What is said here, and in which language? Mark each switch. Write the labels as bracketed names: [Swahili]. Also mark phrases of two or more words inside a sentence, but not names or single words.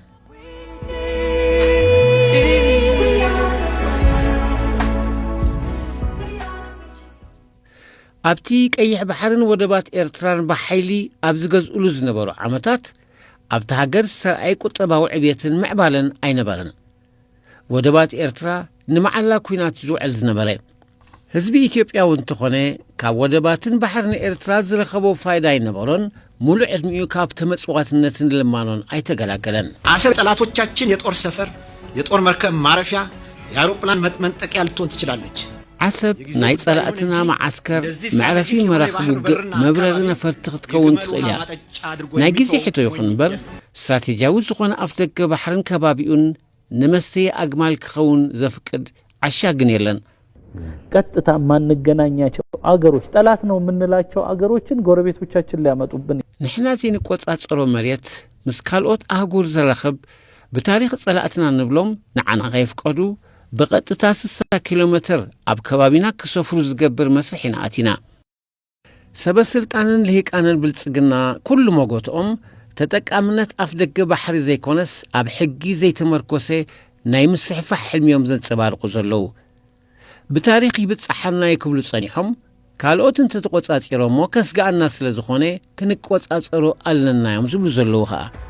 [Tigrinya] ኣብቲ ቀይሕ ባሕርን ወደባት ኤርትራን ብሓይሊ ኣብ ዝገዝኡሉ ዝነበሩ ዓመታት ኣብቲ ሃገር ዝሰርኣይ ቁጠባዊ ዕብየትን ምዕባለን ኣይነበረን። ወደባት ኤርትራ ንመዓላ ኩናት ዝውዕል ዝነበረ ህዝቢ ኢትዮጵያዊ እንተኾነ ካብ ወደባትን ባሕርን ኤርትራ ዝረኸቦ ፋይዳ ኣይነበሮን። ሙሉእ ዕድሚኡ ካብ ተመጽዋዕትነትን ልማኖን ኣይተገላገለን። [Amharic] አሰብ ጠላቶቻችን የጦር ሰፈር፣ የጦር መርከብ ማረፊያ፣ የአውሮፕላን መንጠቂያ ልትሆን ትችላለች። [Tigrinya] ዓሰብ ናይ ጸላእትና ማዓስከር መዕረፊ መራኽብ ውግእ መብረሪ ነፈርቲ ክትከውን ትኽእል እያ። ናይ ግዜ ሕቶ ይኹን እምበር ስትራቴጂያዊ ዝኾነ ኣፍ ደገ ባሕርን ከባቢኡን ንመስተይ አግማል ክኸውን ዘፍቅድ ዓሻ ግን የለን። [Amharic] ቀጥታ ማንገናኛቸው አገሮች ጠላት ነው የምንላቸው አገሮችን ጎረቤቶቻችን ሊያመጡብን [Tigrinya] ንሕና ዘይንቆጻጸሮ መሬት ምስ ካልኦት አህጉር ዘረኽብ ብታሪኽ ጸላእትና ንብሎም ንዓና ኸይፍቀዱ በቀጥታ 60 ኪሎ ሜትር ኣብ ከባቢና ክሰፍሩ ዝገብር መስርሕ ኢና ኣቲና። ሰበስልጣንን ልሂቃንን ብልጽግና ኩሉ ሞጎትኦም ተጠቃምነት ኣፍ ደገ ባሕሪ ዘይኮነስ ኣብ ሕጊ ዘይተመርኮሰ ናይ ምስፍሕፋሕ ሕልሚዮም ዘንጸባርቁ ዘለዉ ብታሪኽ ይብጽሓና ይክብሉ ጸኒሖም ካልኦት እንተተቆጻጺሮሞ ከስጋኣና ስለ ዝኾነ ክንቆጻጸሮ ኣለናዮም ዝብሉ ዘለዉ ኸዓ